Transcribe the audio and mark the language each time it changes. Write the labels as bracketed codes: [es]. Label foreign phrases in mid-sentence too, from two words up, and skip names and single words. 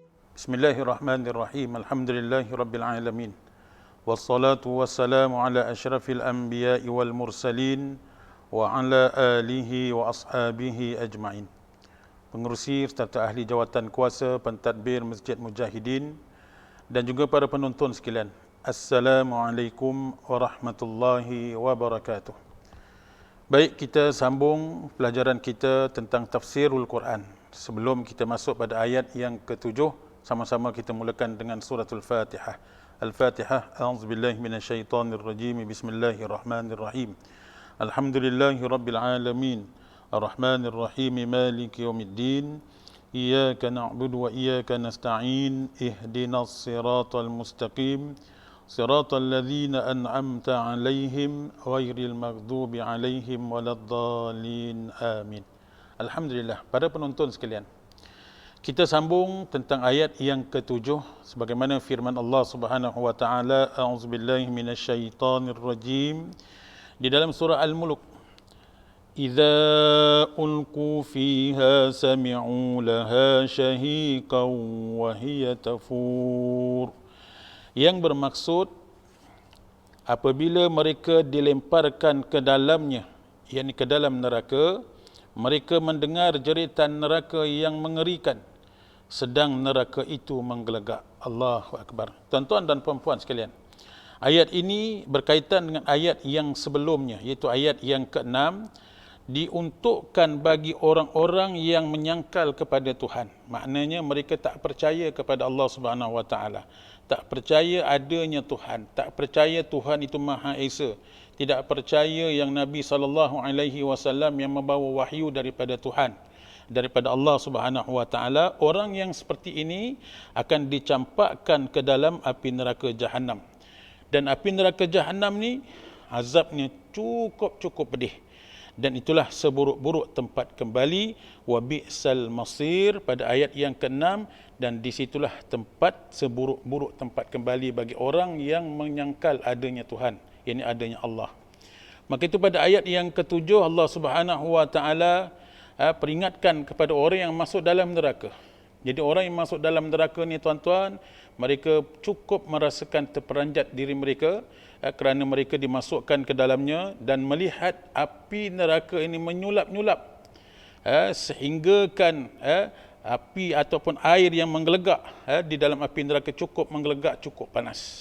[ar] بسم الله الرحمن الرحيم. الحمد لله رب العالمين. والصلاة والسلام على أشرف الأنبياء والمرسلين وعلى آله وأصحابه أجمعين. [ms] Pengerusi serta ahli jawatan kuasa pentadbir Masjid Mujahidin dan juga para penonton sekalian. [ar] السلام عليكم ورحمة الله وبركاته. [ms] Baik, kita sambung pelajaran kita tentang tafsirul Quran. Sebelum kita masuk pada ayat yang ketujuh, sama-sama kita mulakan dengan suratul Fatihah. Al-Fatihah. [ar] أعوذ بالله من الشيطان الرجيم. بسم الله الرحمن الرحيم. الحمد لله رب العالمين. الرحمن الرحيم. مالك يوم الدين. إياك نعبد وإياك نستعين. اهدنا الصراط المستقيم. صراط الذين أنعمت عليهم غير المغضوب عليهم ولا الضالين. آمين. الحمد لله. [ms] Para penonton sekalian, kita sambung tentang ayat yang ketujuh sebagaimana firman Allah [ar] سبحانه وتعالى، أعوذ بالله من الشيطان الرجيم, [ms] di dalam surah Al-Mulk. [ar] إذا ألقوا فيها سمعوا لها شهيقا وهي تفور. [ms] Yang bermaksud apabila mereka dilemparkan ke dalamnya, yakni ke dalam neraka, mereka mendengar jeritan neraka yang mengerikan, sedang neraka itu menggelegak. [ar] الله أكبر. [ms] Tuan-tuan dan puan-puan sekalian, ayat ini berkaitan dengan ayat yang sebelumnya, iaitu ayat yang ke-6, diuntukkan bagi orang-orang yang menyangkal kepada Tuhan. Maknanya mereka tak percaya kepada Allah [ar] سبحانه وتعالى, [ms] tak percaya adanya Tuhan, tak percaya Tuhan itu Maha Esa, tidak percaya yang Nabi SAW yang membawa wahyu daripada Tuhan, daripada Allah [ar] سبحانه وتعالى. [ms] Orang yang seperti ini akan dicampakkan ke dalam api neraka Jahannam. Dan api neraka Jahannam ni azabnya cukup pedih. Dan itulah seburuk-buruk tempat kembali, [ar] وبئس المصير, [ms] pada ayat yang ke-6. Dan disitulah tempat seburuk-buruk tempat kembali bagi orang yang menyangkal adanya Tuhan, yakni adanya Allah. Maka itu pada ayat yang ketujuh Allah [ar] سبحانه وتعالى [ms] peringatkan kepada orang yang masuk dalam neraka. Jadi orang yang masuk dalam neraka ni tuan-tuan, mereka cukup merasakan terperanjat diri mereka kerana mereka dimasukkan ke dalamnya dan melihat api neraka ini menyulap-nyulap sehingga kan api ataupun air yang menggelegak di dalam api neraka cukup menggelegak, cukup panas.